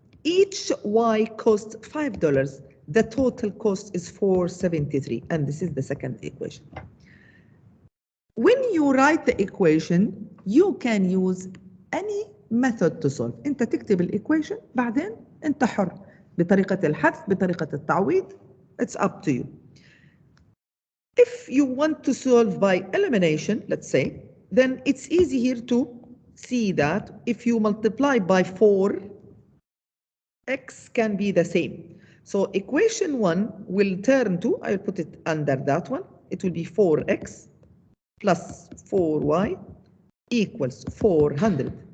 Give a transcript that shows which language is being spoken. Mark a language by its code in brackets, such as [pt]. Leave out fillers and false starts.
[en] Each y costs $5. The total cost is $4.73, and this is the second equation. When you write the equation, you can use any method to solve. [ar] أنت تكتب الإيكويشن بعدين أنت حر بطريقة الحذف بطريقة التعويض. [en] It's up to you. If you want to solve by elimination, let's say, then it's easy here to see that if you multiply by 4, x can be the same. So equation 1 will turn to, I'll put it under that one, it will be 4x plus 4y equals 400.